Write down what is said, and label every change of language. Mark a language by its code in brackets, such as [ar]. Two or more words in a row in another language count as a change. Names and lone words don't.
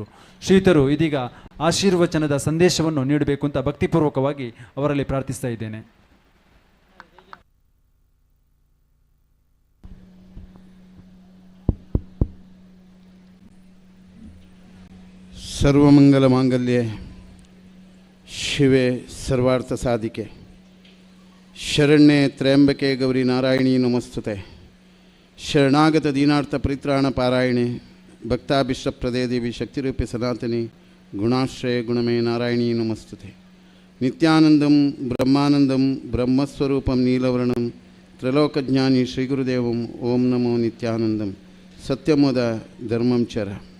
[kn] ಶ್ರೀಯುತರು ಇದೀಗ ಆಶೀರ್ವಚನದ ಸಂದೇಶವನ್ನು ನೀಡಬೇಕು ಅಂತ ಭಕ್ತಿಪೂರ್ವಕವಾಗಿ ಅವರಲ್ಲಿ ಪ್ರಾರ್ಥಿಸ್ತಾ ಇದ್ದೇನೆ. [sa] ಸರ್ವಮಂಗಲ ಮಾಂಗಲ್ಯೆ ಶಿವೆ ಸರ್ವಾರ್ಥ ಸಾಧಿಕೆ ಶರಣ್ಯೆ ತ್ರಯಂಬಕೆ ಗೌರಿ ನಾರಾಯಣಿ ನಮಸ್ತುತೆ ಶರಣಾಗತ ದೀನಾರ್ಥ ಪರಿತ್ರಾಣ ಪಾರಾಯಣೆ ಭಕ್ತಾಭಿಷ್ಟಪ್ರದೇ ದೇವಿ ಶಕ್ತಿರೂಪಿ ಸನಾತನಿ ಗುಣಾಶ್ರಯ ಗುಣಮೇ ನಾರಾಯಣಿ ನಮಸ್ತುತೆ ನಿತ್ಯಾನಂದಂ ಬ್ರಹ್ಮಾನಂದಂ ಬ್ರಹ್ಮಸ್ವರೂಪಂ ನೀಲವರ್ಣಂ ತ್ರೈಲೋಕಜ್ಞಾನಿ ಶ್ರೀಗುರುದೇವಂ ಓಂ ನಮೋ ನಿತ್ಯಾನಂದಂ ಸತ್ಯಮೋದ ಧರ್ಮಂ ಚರ.